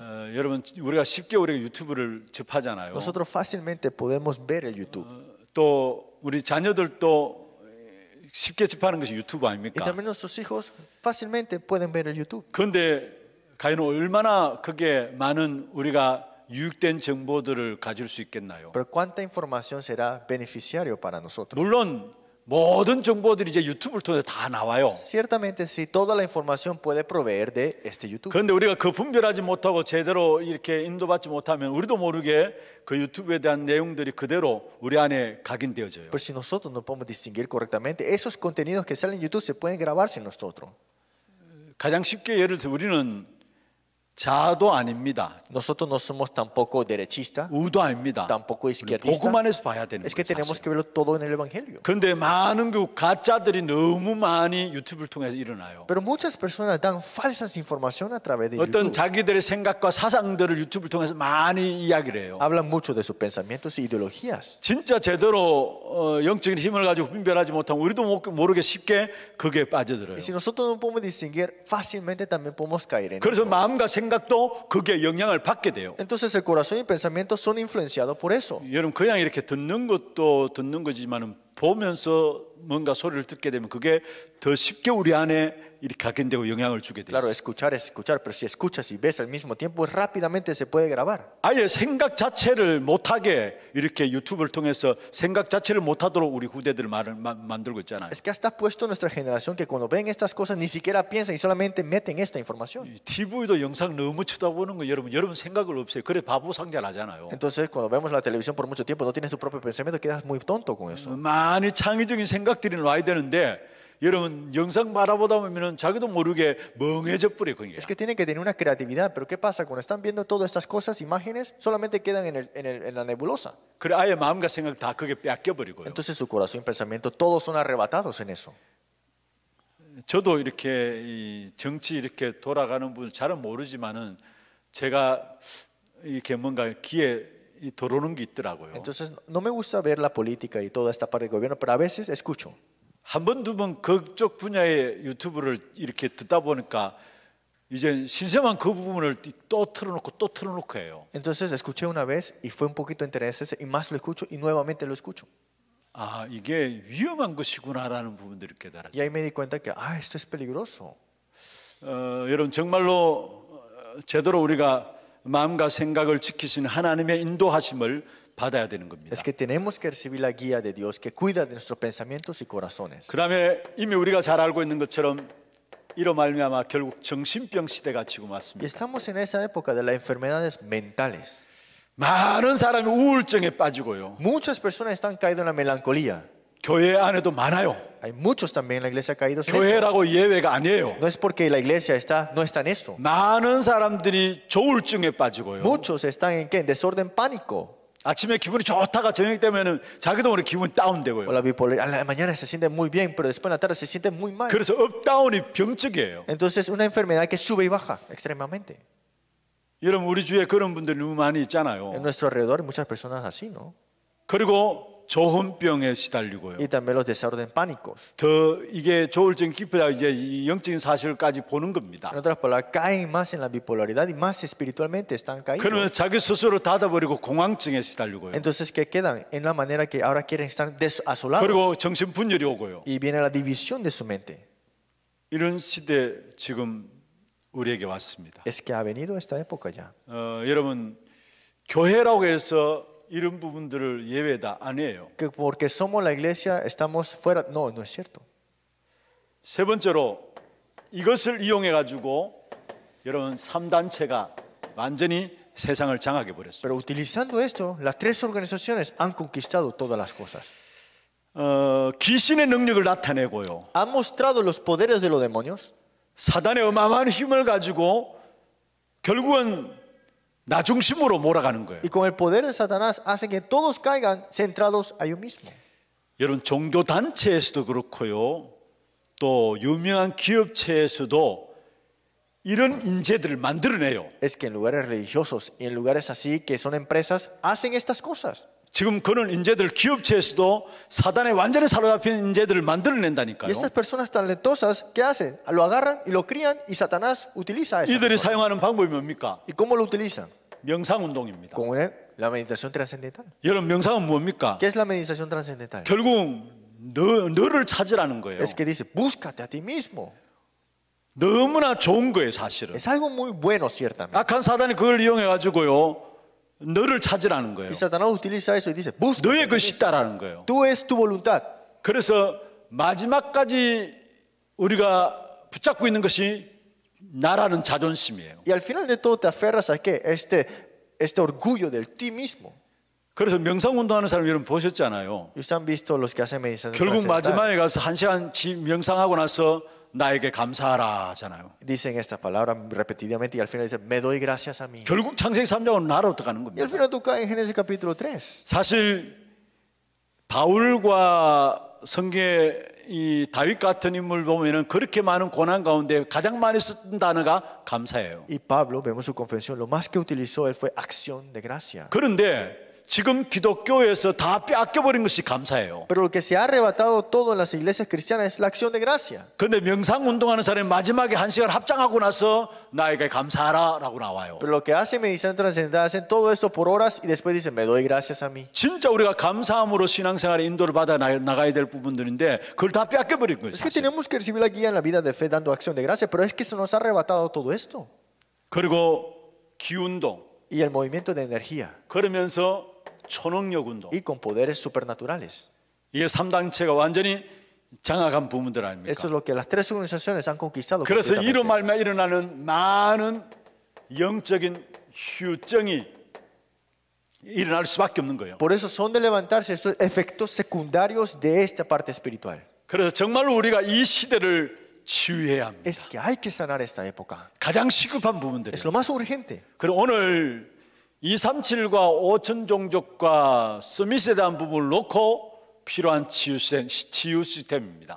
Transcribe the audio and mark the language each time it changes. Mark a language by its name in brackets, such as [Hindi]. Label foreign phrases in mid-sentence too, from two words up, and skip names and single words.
[Korean] 여러분 우리가 쉽게 우리가 유튜브를 접하잖아요. [Spanish] Nosotros fácilmente podemos ver el YouTube. [Korean] 또 우리 자녀들도 쉽게 접하는 것이 유튜브 [Spanish] Y [Korean] 아닙니까? [Spanish] también nuestros hijos fácilmente pueden ver el YouTube. [Korean] 그런데 과연 얼마나 그게 많은 우리가 유익된 정보들을 가질 수 있겠나요? [Spanish] Pero ¿cuánta información será beneficiario para nosotros? [Korean] 물론 모든 정보들이 이제 유튜브를 통해서 다 나와요. [Spanish] Ciertamente sí, toda la información puede proveer de este YouTube. [Korean] 그런데 우리가 그 분별하지 못하고 제대로 이렇게 인도받지 못하면 우리도 모르게 그 유튜브에 대한 내용들이 그대로 우리 안에 각인되어져요. [Spanish] Pero si nosotros no podemos distinguir correctamente, esos contenidos que salen en YouTube se pueden grabarse en nosotros. [Korean] 가장 쉽게 예를 들어 우리는 자도 아닙니다. [Spanish] Nosotros no somos tampoco derechistas, [Korean] 우도 아닙니다. [Spanish] tampoco izquierdistas. [Korean] 복음 안에서 봐야 되는 [Spanish] Es que [Korean] 거예요. [Spanish] tenemos que verlo todo en el Evangelio. [Korean] 그런데 많은 그 가짜들이 너무 많이 유튜브를 통해서 일어나요. [Spanish] Pero muchas personas dan falsas información a través de [Korean] 어떤 [Spanish] YouTube. [Korean] 자기들의 생각과 사상들을 유튜브를 통해서 많이 이야기를 해요. [Spanish] Hablan mucho de sus pensamientos y ideologías. [Korean] 진짜 제대로 영적인 힘을 가지고 분별하지 못하면 우리도 모르게 쉽게 그게 빠져들어요. [Spanish] Y si nosotros no podemos distinguir, fácilmente también podemos caer en [Korean] 그래서 [Spanish] eso. [Korean] 마음과 생각도 그게 영향을 받게 돼요. [Spanish] Entonces el corazón y el pensamiento son influenciados por eso. [Korean] 여러분 그냥 이렇게 듣는 것도 듣는 거지만은 보면서 뭔가 소리를 듣게 되면 그게 더 쉽게 우리 안에 이렇게 각인되고 영향을 주게 돼요. [Spanish] Claro, escuchar es escuchar, pero si escuchas y ves al mismo tiempo, rápidamente se puede grabar. [Korean] 아예 생각 자체를 못하게 이렇게 유튜브를 통해서 생각 자체를 못하도록 우리 후대들을 만들고 있잖아요. [Spanish] Es que hasta puesto nuestra generación que cuando ven estas cosas ni siquiera piensan y solamente meten esta información. [Korean] TV도 영상 너무 쳐다보는 거 여러분 생각을 없어요. 그래 바보 상자 나잖아요. [Spanish] Entonces, cuando vemos la televisión por mucho tiempo, no tienes tu propio pensamiento, quedas muy tonto con eso. [Korean] 많이 창의적인 생각들이 와야 되는데 여러분 영상 바라보다 보면은 자기도 모르게 멍해져 버려 그게. [Spanish] Es que tienen que tener una creatividad, pero ¿qué pasa? Cuando están viendo todas estas cosas, imágenes, solamente quedan en la nebulosa. [Korean] 그래 아예 마음과 생각 다 그게 뺏겨 버리고요. [Spanish] Entonces su corazón y pensamiento, todos son arrebatados en eso. [Korean] 저도 이렇게 이 정치 이렇게 돌아가는 분 잘은 모르지만은 제가 이렇게 뭔가 귀에 들어오는 게 있더라고요. [Spanish] Entonces no me gusta ver la política y toda esta parte del gobierno, pero a veces escucho. [Korean] 한 번 두 번 그쪽 분야의 유튜브를 이렇게 듣다 보니까 이제 신선한 그 부분을 또 틀어놓고 해요. [Spanish] Entonces escuché una vez y fue un poquito interesante y más lo escucho y nuevamente lo escucho. [Korean] 아 이게 위험한 것이구나라는 부분들을 깨달았어요. [Spanish] Y ahí me di cuenta que esto es peligroso. [Korean] 여러분 정말로 제대로 우리가 마음과 생각을 지키시는 하나님의 인도하심을 받아야 되는 겁니다. [Spanish] Es que tenemos que recibir la guía de Dios que cuida de nuestros pensamientos y corazones. [Korean] 그다음에 이미 우리가 잘 알고 있는 것처럼 이로 말미암아 결국 정신병 시대가 지금 [Spanish] Y [Korean] 왔습니다. [Spanish] estamos en esa época de las enfermedades mentales. [Korean] 많은 사람이 우울증에 빠지고요. [Spanish] Muchas personas están caídas en la melancolía. [Korean] 교회 안에도 많아요. [Spanish] Hay muchos también en la iglesia caídos en esto. [Korean] 교회라고 예외가 아니에요. [Spanish] No es porque la iglesia no está en esto. [Korean] 많은 사람들이 조울증에 빠지고요. [Spanish] Muchos están en ¿qué? En desorden pánico. [Korean] 아침에 기분이 좋다가 저녁 되면은 자기도 모르게 기분이 [Spanish] O [Korean] 다운되고요. [Spanish] la bipolaridad. A la mañana se siente muy bien, pero después en la tarde se siente muy mal. [Korean] 그래서 업다운이 병적이에요. [Spanish] Entonces una enfermedad que sube y baja extremadamente. [Korean] 여러분 우리 주위에 그런 분들 너무 많이 있잖아요. [Spanish] En nuestro alrededor hay muchas personas así, ¿no? [Korean] 그리고 조현병에 시달리고요. [Spanish] Y también los desorden pánicos. [Korean] 더 이게 조울증 깊어야 이제 이 영적인 사실까지 보는 겁니다. [Spanish] En otras palabras, caen más en la bipolaridad y más espiritualmente están [Korean] 그러면 [Spanish] caídos. [Korean] 자기 스스로 닫아버리고 공황증에 시달리고요. [Spanish] Entonces, ¿qué quedan? En la manera que ahora quieren estar asolados. [Korean] 그리고 정신분열이 오고요. [Spanish] Y viene la división de su mente. [Korean] 이런 시대 지금 우리에게 왔습니다. [Spanish] Es que ha venido esta época ya. [Korean] 여러분 교회라고 해서 이런 부분들을 예외다 아니에요. [Spanish] Que porque somos la iglesia estamos fuera. No, no es cierto. [Korean] 세 번째로 이것을 이용해 가지고 여러분 3단체가 완전히 세상을 장악해 버렸어요. [Spanish] Pero utilizando esto, las tres organizaciones han conquistado todas las cosas. [Korean] 귀신의 능력을 나타내고요. [Spanish] Han mostrado los poderes de los demonios. [Korean] 사단의 어마어마한 힘을 가지고 결국은 나 중심으로 몰아가는 거예요. [Spanish] Y con el poder de Satanás hacen que todos caigan centrados a ellos mismos. [Korean] 여러분 종교 단체에서도 그렇고요. 또 유명한 기업체에서도 이런 인재들을 만들어내요. [Spanish] Es que en lugares religiosos y en lugares así que son empresas hacen estas cosas. [Korean] 지금 그런 인재들 기업체에서도 사단에 완전히 사로잡힌 인재들을 만들어낸다니까요. [Spanish] Y estas personas talentosas, ¿qué hacen? Lo agarran y lo crían y Satanás utiliza a esas [Korean] 이들이 [Spanish] personas. [Korean] 사용하는 방법이 뭡니까? [Spanish] ¿Y cómo lo utilizan? [Korean] 명상운동입니다. [Spanish] Con la meditación trascendental. [Korean] 여러분 명상은 뭡니까? [Spanish] ¿Qué es la meditación trascendental? [Korean] 결국 너를 찾으라는 거예요. [Spanish] Es que dice, búscate a ti mismo. [Korean] 너무나 좋은 거예요 사실은. [Spanish] Es algo muy bueno, ciertamente. [Korean] 악한 사단이 그걸 이용해 가지고요 너를 찾으라는 거예요. [Spanish] Y Satanás utiliza eso y dice, búscate. [Korean] 너의 것이 있다라는 거예요. [Spanish] Tú es tu voluntad. [Korean] 그래서 마지막까지 우리가 붙잡고 있는 것이 나라는 자존심이에요. [Spanish] Y al final de todo te aferras a qué? Este orgullo del ti mismo. [Korean] 그래서 명상운동하는 사람 여러분 보셨잖아요. [Spanish] Y ustedes han visto los que hacen meditación [Korean] 결국 [Spanish] trascendental. [Korean] 마지막에 가서 1시간 명상하고 나서 나에게 감사하라 하잖아요. [Spanish] Dicen esta palabra repetidamente y al final dicen, me doy gracias a mí. [Korean] 결국 창세기 3장으로 나로부터 가는 [Spanish] Y al [Korean] 겁니다. [Spanish] final tú caes en Génesis capítulo 3. [Korean] 사실 바울과 성경의 이 다윗 같은 인물 보면은 그렇게 많은 고난 가운데 가장 많이 쓴 단어가 감사예요. [Spanish] Y Pablo, vemos su confesión, lo más que utilizó él fue acción de gracia. [Korean] 그런데 지금 기독교에서 다 빼앗겨버린 것이 감사예요. [Spanish] Pero lo que se ha arrebatado todo en las iglesias cristianas es la acción de gracia. [Korean] 그런데 명상운동하는 사람이 마지막에 1시간 합장하고 나서 나에게 감사하라 라고 나와요. [Spanish] Pero lo que hacen meditación trascendental, hacen todo esto por horas y después dicen, me doy gracias a mí. [Korean] 진짜 우리가 감사함으로 신앙생활에 인도를 받아 나가야 될 부분들인데 그걸 다 빼앗겨버린 거예요. [Spanish] Es que [Korean] 사실. [Spanish] tenemos que recibir la guía en la vida de fe dando acción de gracia, pero es que se nos ha arrebatado todo esto. [Korean] 그리고 기운동 [Spanish] Y el movimiento de energía [Korean] 그러면서 초능력 운동 [Spanish] y con poderes supernaturales. [Korean] 이게 3단체가 완전히 장악한 부분들 아닙니까? [Spanish] Esto es lo que las tres organizaciones han conquistado. [Korean] 그래서 이로 [Spanish] completamente. [Korean] 말미암아 일어나는 많은 영적인 휴증이 일어날 수밖에 없는 거예요. [Spanish] Por eso son de levantarse estos efectos secundarios de esta parte espiritual. [Korean] 그래서 정말로 우리가 이 시대를 치유해야 합니다. [Spanish] Es que hay que sanar esta época. [Korean] 가장 시급한 [Spanish] Es [Korean] 부분들이에요. [Spanish] lo más urgente. [Korean] 그리고 오늘 237과 5천 종족과 서밋에 대한 부분을 놓고 필요한 치유 시스템입니다.